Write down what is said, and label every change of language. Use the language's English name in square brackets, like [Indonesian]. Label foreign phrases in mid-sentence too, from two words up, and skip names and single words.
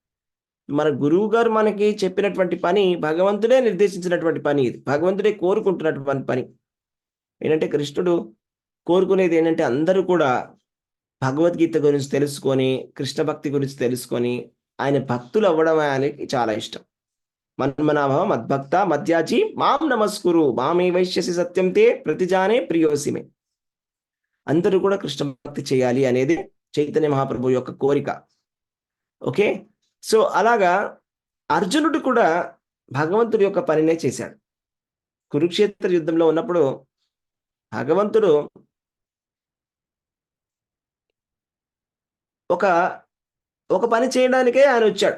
[Telugu] మన గురువు గారు మనకి చెప్పినటువంటి పని భగవంతుడే నిర్దేశించినటువంటి పని. ఇది భగవంతుడే కోరుకుంటున్నటువంటి పని. ఏంటంటే కృష్ణుడు కోరుకునేది ఏంటంటే అందరూ కూడా భగవద్గీత గురించి తెలుసుకొని, కృష్ణ భక్తి గురించి తెలుసుకొని, ఆయన భక్తులు అవ్వడం ఆయనకి చాలా ఇష్టం. [Sanskrit] మన్మనాభవ మద్భక్త మధ్యాజీ మాం నమస్కురు మామే వైశ్యసి సత్యం తే ప్రతిజానే ప్రియోసి మే. [Telugu] అందరూ కూడా కృష్ణ భక్తి చేయాలి అనేది చైతన్య మహాప్రభు యొక్క కోరిక. [English] okay, so [Telugu] అలాగా అర్జునుడు కూడా భగవంతుడి యొక్క పనినే చేశాడు. కురుక్షేత్ర యుద్ధంలో ఉన్నప్పుడు భగవంతుడు ఒక పని చేయడానికే ఆయన వచ్చాడు.